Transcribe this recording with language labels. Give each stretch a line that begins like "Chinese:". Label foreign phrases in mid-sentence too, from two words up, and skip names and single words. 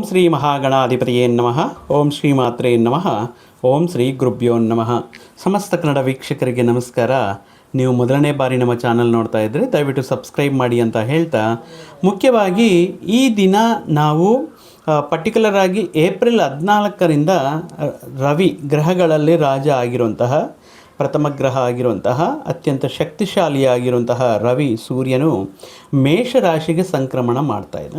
Sanskrit: ಶ್ರೀ ಮಹಾಗಣಾಧಿಪತಿಯೇ ನಮಃ. ಓಂ ಶ್ರೀ ಮಾತ್ರೇ ನಮಃ. ಓಂ ಶ್ರೀ ಗುರುಭ್ಯೋ ನಮಃ.
Kannada: ಸಮಸ್ತ ಕನ್ನಡ ವೀಕ್ಷಕರಿಗೆ ನಮಸ್ಕಾರ. ನೀವು ಮೊದಲನೇ ಬಾರಿ ನಮ್ಮ ಚಾನಲ್ ನೋಡ್ತಾ ಇದ್ದರೆ ದಯವಿಟ್ಟು ಸಬ್ಸ್ಕ್ರೈಬ್ ಮಾಡಿ ಅಂತ ಹೇಳ್ತಾ, ಮುಖ್ಯವಾಗಿ ಈ ದಿನ ನಾವು ಪರ್ಟಿಕ್ಯುಲರ್ ಆಗಿ ಏಪ್ರಿಲ್ 14ರಿಂದ ರವಿ ಗ್ರಹಗಳಲ್ಲಿ ರಾಜ ಆಗಿರುವಂತಹ ಪ್ರಥಮ ಗ್ರಹ ಆಗಿರುವಂತಹ ಅತ್ಯಂತ ಶಕ್ತಿಶಾಲಿಯಾಗಿರುವಂತಹ ರವಿ ಸೂರ್ಯನು ಮೇಷರಾಶಿಗೆ ಸಂಕ್ರಮಣ ಮಾಡ್ತಾ ಇದ್ದಾನೆ.